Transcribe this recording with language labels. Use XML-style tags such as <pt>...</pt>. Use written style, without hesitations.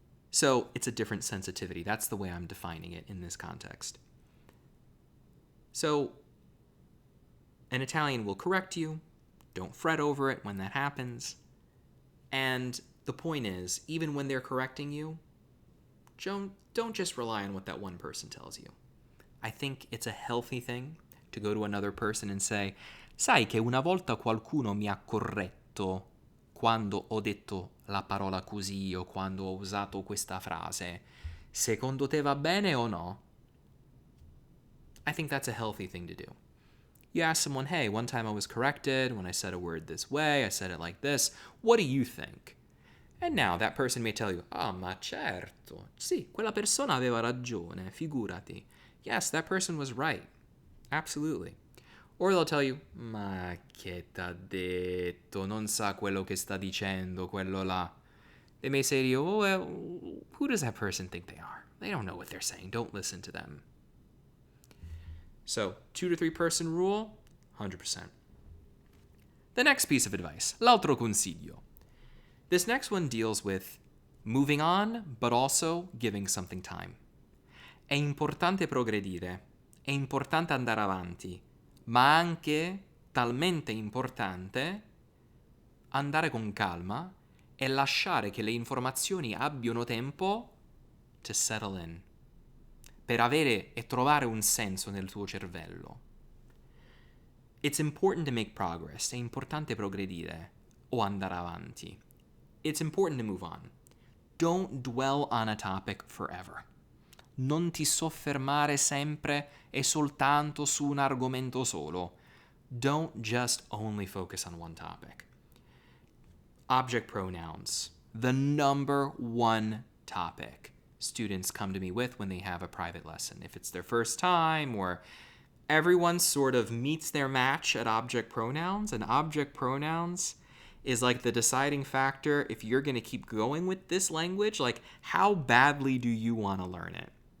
<en>So it's a different sensitivity. That's the way I'm defining it in this context. So an Italian will correct you. Don't fret over it when that happens. And the point is, even when they're correcting you, don't just rely on what that one person tells you. I think it's a healthy thing to go to another person and say,</en> <it>sai che una volta qualcuno mi ha corretto quando ho detto la parola così o quando ho usato questa frase. Secondo te va bene o no?</it> <en>I think that's a healthy thing to do. You ask someone, hey, one time I was corrected when I said a word this way, I said it like this. What do you think? And now that person may tell you,</en> <it>ma certo, sì, quella persona aveva ragione, figurati.</it> <en>Yes, that person was right. Absolutely. Or they'll tell you,</en> <it>ma che t'ha detto, non sa quello che sta dicendo, quello là.</it> <en>They may say to you, oh, well, who does that person think they are? They don't know what they're saying. Don't listen to them. So, 2 to 3 person rule, 100%. The next piece of advice,</en> <it>l'altro consiglio.</it> <en>This next one deals with moving on, but also giving something time.</en> <it>È importante progredire, è importante andare avanti, ma anche talmente importante andare con calma e lasciare che le informazioni abbiano tempo</it> <en>to settle in,</en> <it>per avere e trovare un senso nel tuo cervello.</it> <en>It's important to make progress,</en> <it>è importante progredire o andare avanti.</it> <en>It's important to move on. Don't dwell on a topic forever.</en> <it>Non ti soffermare sempre e soltanto su un argomento solo.</it> <en>Don't just only focus on one topic. Object pronouns, the number one topic students come to me with when they have a private lesson. If it's their first time or everyone sort of meets their match at object pronouns, and object pronouns is like the deciding factor if you're going to keep going with this language, like how badly do you want to learn it?</en>